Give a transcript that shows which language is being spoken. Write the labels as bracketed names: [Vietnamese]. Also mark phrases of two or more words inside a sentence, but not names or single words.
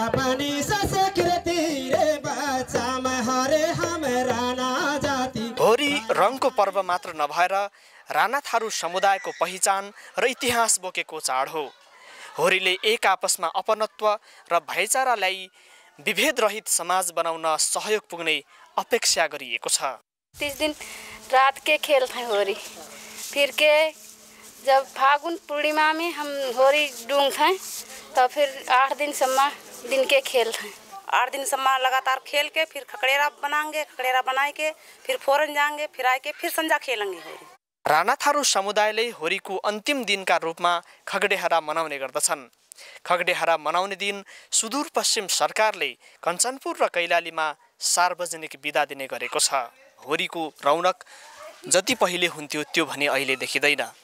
[Nepali] होरी रङको पर्व मात्र नभएर राणा थारू समुदायको पहिचान र इतिहास बोकेको चाड हो। होरीले एक आपसमा अपनत्व र भाइचारालाई विभेद रहित समाज बनाउन सहयोग पुग्ने अपेक्षा गरिएको छ। [Rana Tharu] 30 दिन रात के खेलते हैं होरी, फिर के जब फागुन पूर्णिमा में हम होरी डूंगते हैं तो फिर 8 दिन सम्मा दिन के खेलते हैं। 8 दिन सम्मा लगातार खेल के फिर खकड़ेरा बनाएंगे, खकड़ेरा बनाए के फिर फोरन जाएंगे, फिर आए के फिर संजा खेलेंगे होरी। [Nepali] राणा थारू समुदायले होरीको अन्तिम दिनका रूपमा खगडेहरा मनाउने गर्दछन्। खगडेहरा मनाउने दिन सुदूरपश्चिम सरकारले कञ्चनपुर र कैलालीमा सार्वजनिक बिदा दिने गरेको छ। होरीको रौनक जति पहिले हुन्थ्यो त्यो भने अहिले देखिँदैन।